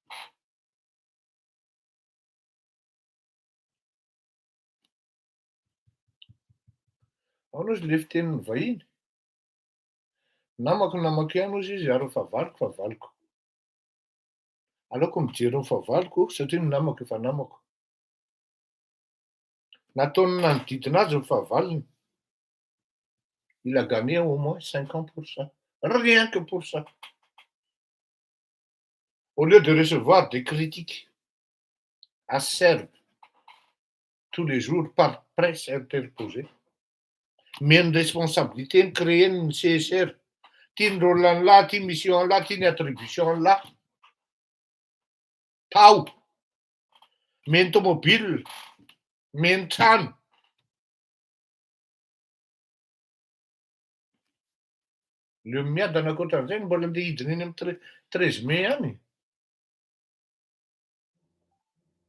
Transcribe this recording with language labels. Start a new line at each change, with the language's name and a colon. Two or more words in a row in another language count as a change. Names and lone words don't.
Malagasy: Ahoana izy le fitenin'ny vahiny? Namako ihany ozy izy ary favaliko. Aleoko mijery ny favaliko satria ny namako efa namako. Nataony nanodidina azy ny fahavalony.
French: Il a gagné au moins 50%. Rien que pour ça. Au lieu de recevoir des critiques acerbes tous les jours par presse interposée, mais une responsabilité de créer une CSR.
Malagasy: Tiany rôle là, tiany mission là, tiany attribution là. Tao. Meny tomobile, meny trano. Le miadana ankoatran'izay mbola andeha hidina eny amin'ny 13 mai any.